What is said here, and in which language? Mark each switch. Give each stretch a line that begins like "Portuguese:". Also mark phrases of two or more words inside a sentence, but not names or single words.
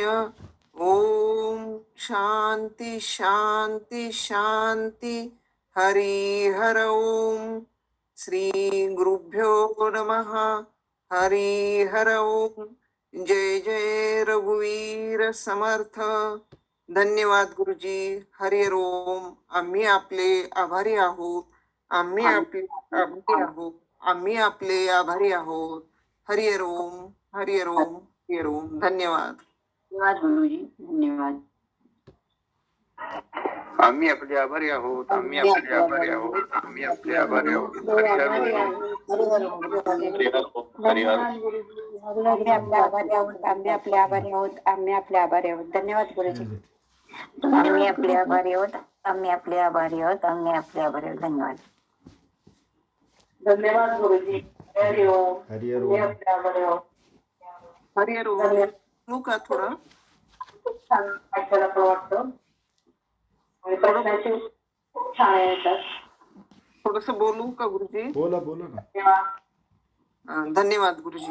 Sanskrit: ओम शांती शांती शांती. हरि हर ओम. श्री गुरुभ्यो नमः. हरि हर ओम.
Marathi: जय जय रघुवीर समर्थ. धन्यवाद गुरुजी.
Sanskrit: हरि ओम.
Marathi: आम्ही आपले आभारी आहोत. आम्ही आपले आभारी आहोत. आम्ही आपले आभारी आहोत.
Sanskrit: हरि ओम. हरि ओम. हरि ओम.
Marathi: धन्यवाद. धन्यवाद गुरुजी. धन्यवाद. आम्ही आपले आभारी आहोत. आम्ही आपले आभारी आहोत. आम्ही आपले आभारी आहोत.
Sanskrit: हरि हर ओम. हरि हर ओम.
Marathi: आम्ही आपले आभारी आहोत. आम्ही आपले आभारी आहोत. आम्ही आपले आभारी आहोत. धन्यवाद गुरुजी. आम्ही आपले आभारी आहोत. आम्ही आपले आभारी आहोत. आम्ही आपले आभारी आहोत. धन्यवाद. धन्यवाद गुरुजी.
Sanskrit: हरि ओम. हरि
Marathi: आम्ही
Sanskrit: ओम.
Marathi: आपले आभारी आहोत.
Sanskrit: हरि ओम.
Marathi: बोलू का थोडं? खूप छान ऐकायला पण वाटतं. आणि प्रश्नाचे खूप छान येतात. थोडस बोलू का गुरुजी? बोला बोला ना. धन्यवाद. धन्यवाद गुरुजी.